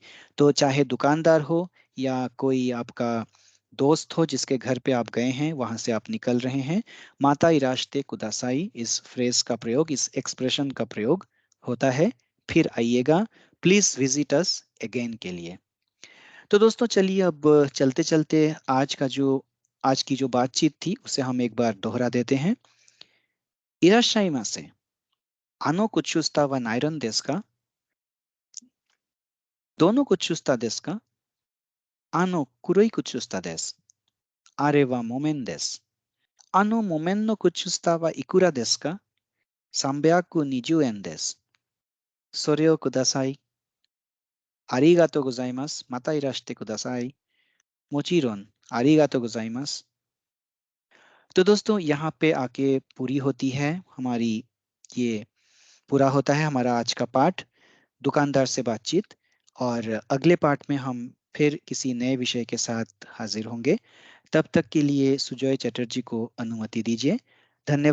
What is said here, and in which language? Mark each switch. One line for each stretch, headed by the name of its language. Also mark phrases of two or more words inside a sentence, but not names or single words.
Hindi: तो चाहे दुकानदार हो या कोई आपका दोस्त हो जिसके घर पे आप गए हैं, वहां से आप निकल रहे हैं,
Japanese: またいらしてください
Hindi: इस फ्रेज का प्रयोग, इस एक्सप्रेशन का प्रयोग होता है, फिर आइएगा,
English: Please visit us again
Hindi: के लिए। तो दोस्तों चलिए अब चलते चलते आज की जो बातचीत थी उसे हम एक बार दोहरा देते हैं।
Japanese: いらっしゃいませ、あの靴下は何円ですか、どの靴下ですか, あの黒い靴下です、あれは木綿です、あの木綿の靴下はいくらですか, 320 円です。それをください。ありがとうございます。またいらしてください。もちろん、ありがとうございます。
Hindi: तो दोस्तों यहाँ पे आके पूरी होती है हमारी, ये पूरा होता है हमारा आज का पाठ, दुकानदार से बातचीत। और अगले पाठ में हम फिर किसी नए विषय के साथ हाजिर होंगे। तब तक के लिए सुजॉय चटर्जी को अनुमति दीजिए।